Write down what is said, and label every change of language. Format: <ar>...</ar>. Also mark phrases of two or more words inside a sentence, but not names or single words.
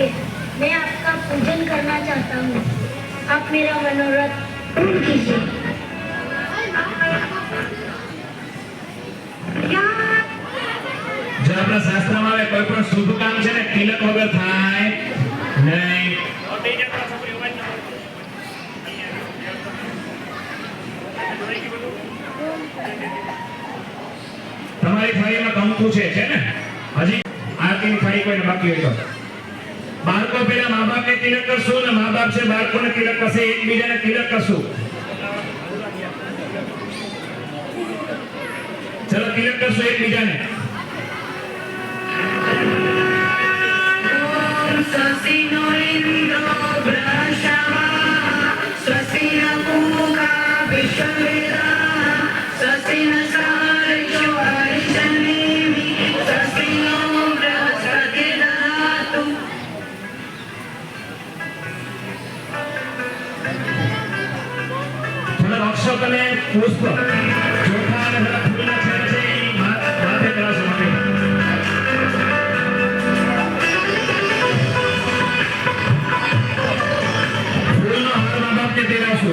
<hi>मैं आपका पूजन करना चाहता हूँ। आप मेरा मनोरथ पूर्ण कीजिए।</hi> <gu>જો આપણા શાસ્ત્રમાં આવે કોઈ પણ શુભ કામ છે ને તિલક વગર થાય નહીં। તમારી થાળીમાં કંકુ છે ને હજી આરતીની થાળી કોઈને બાકી હોય તો બાળકો પેલા મા બાપને તિલક કરશું ને મા બાપ છે બાળકોને તિલક કરશે, એકબીજાને તિલક કરશું। ચલો તિલક કરશું એકબીજાને।</gu> <sa>स्वस्तिनो इन्द्रो बृहस्पतिः स्वस्तिनो पूषा विश्ववेदाः स्वस्तिनो सारस्वतो हरिश्चन्द्रमिः स्वस्तिनो बृहस्पतिर्दधातु।</sa> <gu>થોડા અક્ષત અને પુષ્પ ચોખા અને બધા ફૂલના છેડા છે એ માથે કરાવશો મમ્મી। ફૂલનો હાર મા બાપને પહેરાવશો।</gu>